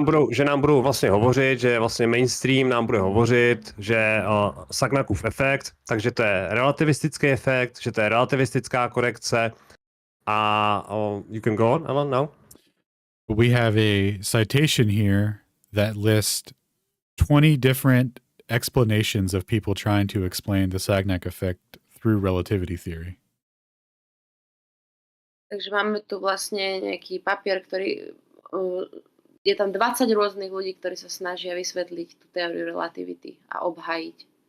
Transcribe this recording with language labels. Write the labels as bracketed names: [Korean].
[Czech] Že nám budou vlastně hovořit, že vlastně mainstream nám bude hovořit, že Sagnacův efekt, takže to je relativistický efekt, že to je relativistická korekce a [English] you can go on, Alan, now? We have a citation here that lists 20 different explanations of people trying to explain the Sagnac effect through relativity theory. [Slovak] Takže máme tu vlastne nejaký papier, ktorý je tam 20 rôznych ľudí, ktorí sa snažia vysvetliť tú teóriu relativity a obhájiť.